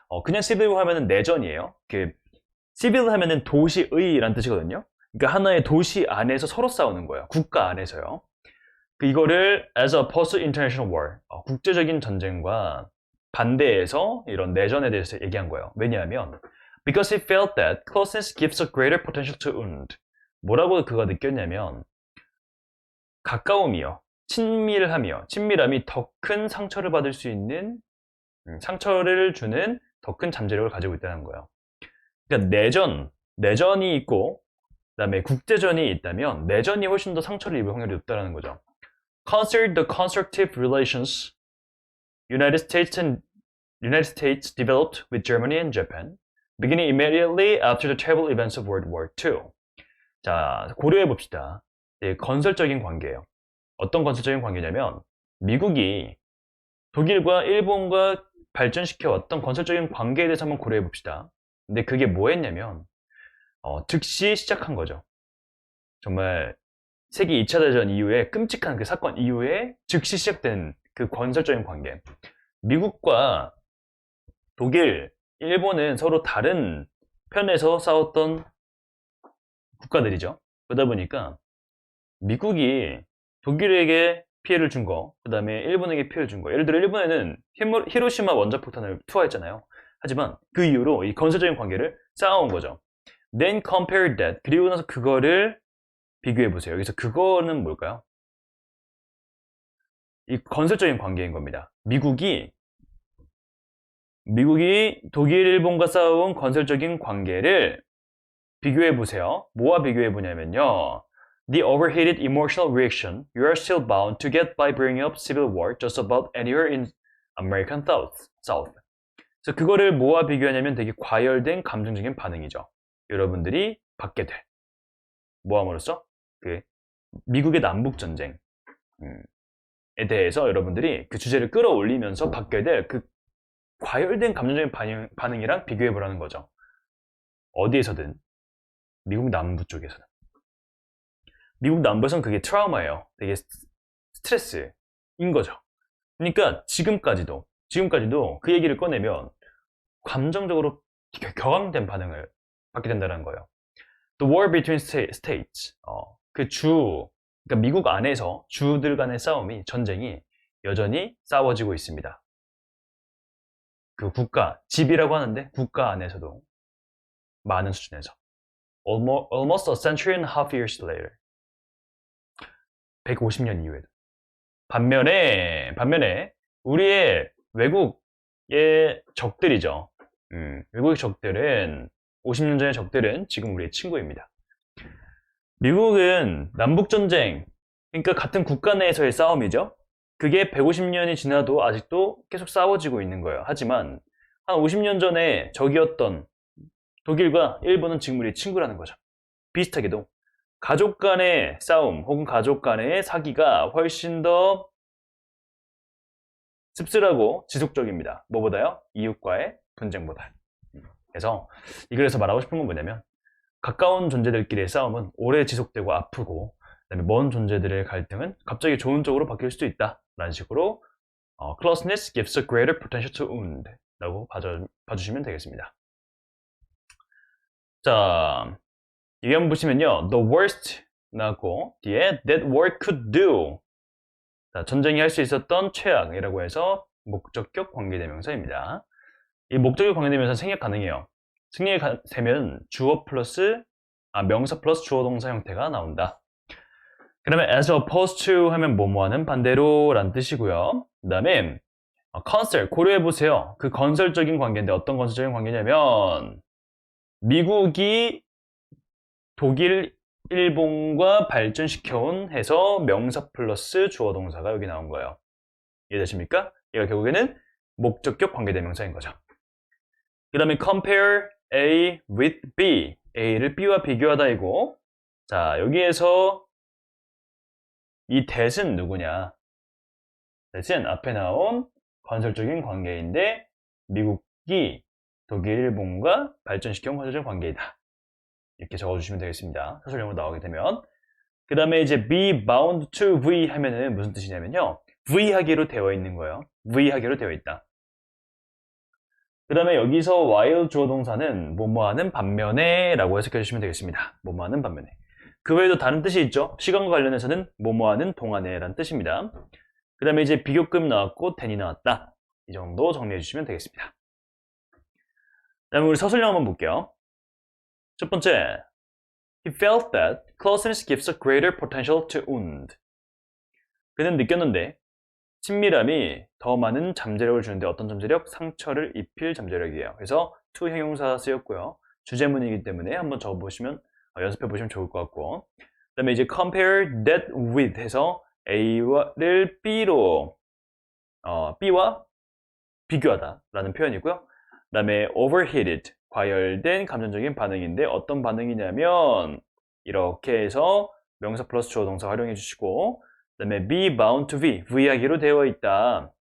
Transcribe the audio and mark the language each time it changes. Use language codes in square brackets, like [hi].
[ko] 그냥 시빌 워 하면은 내전이에요. 시빌 하면은 도시의라는 뜻이거든요. 그러니까 하나의 도시 안에서 서로 싸우는 거예요. 국가 안에서요. 이거를 [en] as opposed to international war, [ko] 국제적인 전쟁과 반대해서 이런 내전에 대해서 얘기한 거예요. 왜냐하면 [en] because he felt that closeness gives a greater potential to wound. [ko] 뭐라고 그가 느꼈냐면 가까움이요. 친밀함이 더 큰 상처를 받을 수 있는, 상처를 주는 더 큰 잠재력을 가지고 있다는 거예요. 그러니까 내전이 있고, 그 다음에 국제전이 있다면 내전이 훨씬 더 상처를 입을 확률이 높다는 거죠. [en] Consider the constructive relations United States developed with Germany and Japan, beginning immediately after the terrible events of World War II. [ko] 자, 고려해 봅시다. 건설적인 관계예요. 어떤 건설적인 관계냐면 미국이 독일과 일본과 발전시켜왔던 건설적인 관계에 대해서 한번 고려해 봅시다. 근데 그게 뭐였냐면 즉시 시작한 거죠. 정말 세계 2차 대전 이후에 끔찍한 그 사건 이후에 즉시 시작된 그 건설적인 관계. 미국과 독일, 일본은 서로 다른 편에서 싸웠던 국가들이죠. 그러다 보니까 미국이 독일에게 피해를 준 거, 그 다음에 일본에게 피해를 준 거. 예를 들어 일본에는 히로시마 원자폭탄을 투하했잖아요. 하지만 그 이후로 이 건설적인 관계를 쌓아온 거죠. [en] Then compare that. [ko] 그리고 나서 그거를 비교해 보세요. 여기서 그거는 뭘까요? 이 건설적인 관계인 겁니다. 미국이 독일, 일본과 싸운 건설적인 관계를 비교해 보세요. 뭐와 비교해 보냐면요. [en] The overheated emotional reaction you are still bound to get by bringing up civil war just about anywhere in American South. [ko] 그래서 그거를 뭐와 비교하냐면 되게 과열된 감정적인 반응이죠. 여러분들이 받게 될. 뭐함으로써? 미국의 남북전쟁에 대해서 여러분들이 그 주제를 끌어올리면서 받게 될 그 과열된 감정적인 반응이랑 비교해 보라는 거죠. 어디에서든. 미국 남부 쪽에서는. 미국 남부에서는 그게 트라우마예요. 되게 스트레스인 거죠. 그러니까 지금까지도 그 얘기를 꺼내면 감정적으로 격앙된 반응을 받게 된다는 거예요. [en] The war between states. [ko] 그러니까 미국 안에서 주들 간의 전쟁이 여전히 싸워지고 있습니다. 그 집이라고 하는데 국가 안에서도 많은 수준에서. [en] Almost a century and a half years later. [ko] 150년 이후에도. 반면에 우리의 외국의 적들이죠. 외국의 적들은 50년 전의 적들은 지금 우리의 친구입니다. 미국은 남북전쟁, 그러니까 같은 국가 내에서의 싸움이죠. 그게 150년이 지나도 아직도 계속 싸워지고 있는 거예요. 하지만 한 50년 전에 적이었던 독일과 일본은 지금 우리의 친구라는 거죠. 비슷하게도 가족 간의 싸움 혹은 가족 간의 사기가 훨씬 더 씁쓸하고 지속적입니다. 뭐보다요? 이웃과의 분쟁보다. 그래서 이글에서 말하고 싶은 건 뭐냐면 가까운 존재들끼리의 싸움은 오래 지속되고 아프고 그다음에 먼 존재들의 갈등은 갑자기 좋은 쪽으로 바뀔 수도 있다 라는 식으로 [en] closeness gives a greater potential to wound [ko] 라고 봐주시면 되겠습니다. 자, 여기 한번 보시면요. [en] The worst [ko] 나왔고 뒤에 [en] that war could do. [ko] 자, 전쟁이 할 수 있었던 최악이라고 해서 목적격 관계대명사입니다. 이 목적격 관계대명사 생략 가능해요. 생략되면 주어 플러스 명사 플러스 주어 동사 형태가 나온다. 그러면 [en] as opposed to [ko] 하면 뭐뭐하는 반대로 라는 뜻이고요. 그 다음에 consul 고려해보세요. 그 건설적인 관계인데 어떤 건설적인 관계냐면 미국이 독일, 일본과 발전시켜온 해서 명사 플러스 주어 동사가 여기 나온 거예요. 이해되십니까? 얘가 결국에는 목적격 관계대명사인 거죠. [en] 그 다음에 compare A with B. [ko] A를 B와 비교하다 이고 자, 여기에서 이 that은 누구냐? that은 앞에 나온 건설적인 관계인데 미국이 독일, 일본과 발전시켜온 건설적인 관계이다. 이렇게 적어주시면 되겠습니다. 사설용어로 나오게 되면. 그 다음에 이제 [en] be bound to V [ko] 하면은 무슨 뜻이냐면요. V 하기로 되어 있는 거예요. V 하기로 되어 있다. 그 다음에 여기서 while 주어 동사는 뭐뭐하는 반면에 라고 해석해 주시면 되겠습니다. 뭐뭐하는 반면에. 그 외에도 다른 뜻이 있죠. 시간과 관련해서는 뭐뭐하는 동안에 라는 뜻입니다. 그 다음에 이제 비교급 나왔고 then이 나왔다. 이 정도 정리해 주시면 되겠습니다. 그 다음에 우리 서술형 한번 볼게요. 첫 번째, [en] he felt that closeness gives a greater potential to wound. [ko] 그는 느꼈는데 친밀함이 더 많은 잠재력을 주는데 어떤 잠재력? 상처를 입힐 잠재력이에요. 그래서 to 형용사 쓰였고요. 주제문이기 때문에 한번 적어보시면 연습해 보시면 좋을 것 같고 그 다음에 이제 [en] compare that with [ko] 해서 A를 B로 B와 비교하다 라는 표현이고요. 그 다음에 overheated 과열된 감정적인 반응인데 어떤 반응이냐면 이렇게 해서 명사 플러스 주어 동사 활용해 주시고 그 다음에 [en] be bound to V, [ko] V하기로 되어 있다.